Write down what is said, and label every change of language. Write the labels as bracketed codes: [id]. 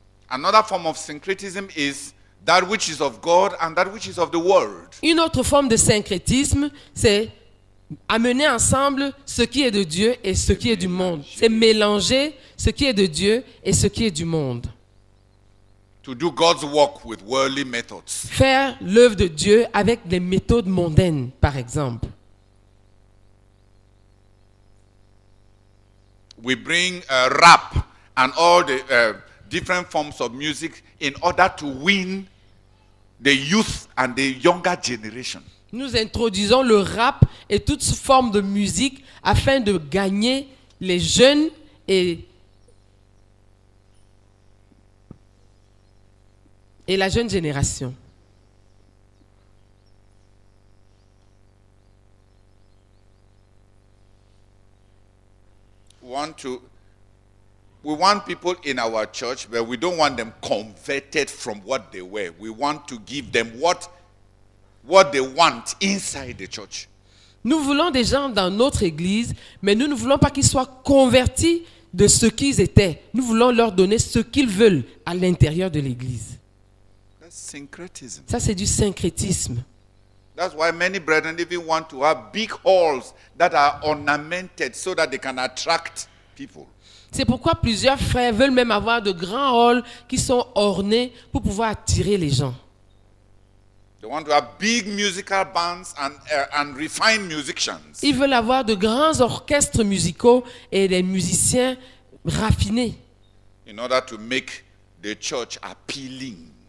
[en] Another form of syncretism is that which is of God and that which is of the world. [fr] Une autre forme de syncrétisme, c'est amener ensemble ce qui est de Dieu et ce qui est du monde. C'est mélanger ce qui est de Dieu et ce qui est du monde. [en] To do God's work with worldly methods. [fr] Faire l'œuvre de Dieu avec des méthodes mondaines, par exemple. [en] We bring rap and all the different forms of music in order to win the youth and the younger generation. [fr] Nous introduisons le rap et toutes formes de musique afin de gagner les jeunes et la jeune génération. [en] We want people in our church, but we don't want them converted from what they were. We want to give them what they want inside the church. [fr] Nous voulons des gens dans notre église, mais nous ne voulons pas qu'ils soient convertis de ce qu'ils étaient. Nous voulons leur donner ce qu'ils veulent à l'intérieur de l'église. [en] That's syncretism. [fr] Ça, c'est du syncrétisme. [en] That's why many brethren even want to have big halls that are ornamented so that they can attract people. [fr] C'est pourquoi plusieurs frères veulent même avoir de grands halls qui sont ornés pour pouvoir attirer les gens. [en] They want to have big musical bands and refined musicians. [fr] Ils veulent avoir de grands orchestres musicaux et des musiciens raffinés [en] In order to make the church appealing.